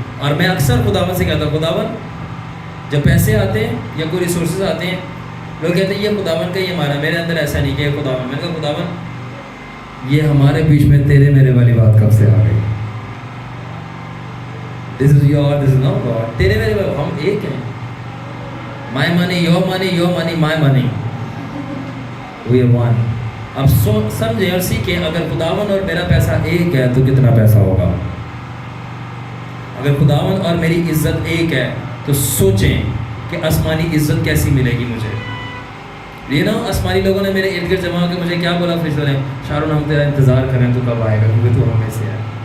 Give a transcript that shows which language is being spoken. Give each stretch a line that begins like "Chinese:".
Urdu: اور میں اکثر خداوند سے کہتا ہوں خداوند جب پیسے آتے ہیں یا کوئی ریسورسز آتے ہیں، لوگ کہتے ہیں یہ خداوند کا، یہ ہمارا. میرے اندر ایسا نہیں کہ یہ خداوند. میں کہا خداوند یہ ہمارے بیچ میں تیرے میرے والی بات کب سے آ گئی؟
English: This is your, this is not God.
Urdu: تیرے میرے ہم ایک ہیں.
English: My money, your money, your money, my money. We are one.
Urdu: اب سمجھیں اور سیکھیں اگر خداوند اور میرا پیسہ ایک ہے تو کتنا پیسہ ہوگا. اگر خداوند اور میری عزت ایک ہے تو سوچیں کہ آسمانی عزت کیسی ملے گی مجھے. یہ نا آسمانی لوگوں نے میرے ارد گرد جمع ہو کے مجھے کیا بولا فرشتوں نے؟ شارون ہم تیرا انتظار کریں تو کب آئے گا کیونکہ تو ہمیں سے ہے.